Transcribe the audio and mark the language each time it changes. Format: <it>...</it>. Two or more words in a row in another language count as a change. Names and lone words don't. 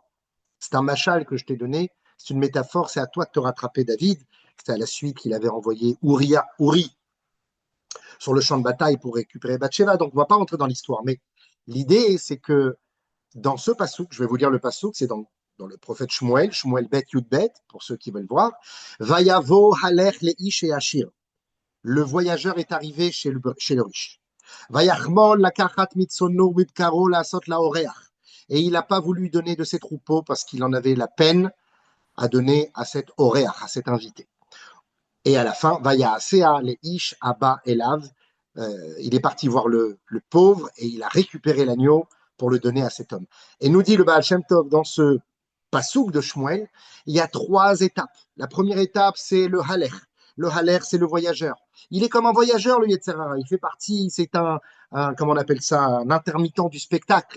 <fr>C'est un machal que je t'ai donné, c'est une métaphore, c'est à toi de te rattraper, David. C'est à la suite qu'il avait envoyé Uri sur le champ de bataille pour récupérer Bathsheba. Donc, on ne va pas rentrer dans l'histoire, mais l'idée, c'est que dans ce passouk, je vais vous lire le passouk, c'est dans le prophète Shmuel, Shmuel</fr> <he>ב יב,</he> <fr>pour ceux qui veulent voir.</fr> <he>ויבא הלך לאיש העשיר.</he> <fr>Le voyageur est arrivé chez le riche.</fr> <he>ויחמל לקחת מצאנו ומבקרו לעשות לארח.</he> <fr>Et il n'a pas voulu donner de ses troupeaux parce qu'il en avait la peine à donner à cet oreach, à cet invité. Et à la fin,</fr> <he>ויעשה לאיש הבא אליו.</he> <fr>Il est parti voir le pauvre et il a récupéré l'agneau pour le donner à cet homme. Et nous dit le Baal Shem Tov dans ce passouk de Shmuel, il y a 3 étapes. La première étape, c'est le halech. Le halech, c'est le voyageur. Il est comme un voyageur, le</fr> <he>יצר הרע.</he> <fr>Il fait partie, c'est comment on appelle ça, un intermittent du spectacle.</fr>